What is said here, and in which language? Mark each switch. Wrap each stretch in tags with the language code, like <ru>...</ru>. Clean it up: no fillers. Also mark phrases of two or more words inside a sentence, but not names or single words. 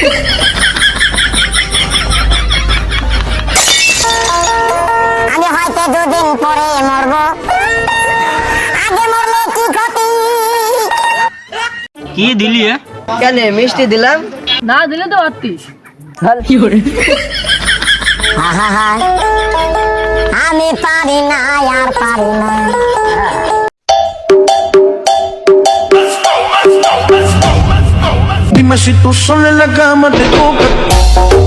<bn>আমি হয়তো 2 দিন পরে মরবো, আগে মরলে কি ক্ষতি? কি দিলি? কেন মিষ্টি দিলাম? না দিলে তো আত্মীস। কি করে? আমি পারি না আর পারি না।</bn> <es>Dime si tú sola en la cama te toca.</es>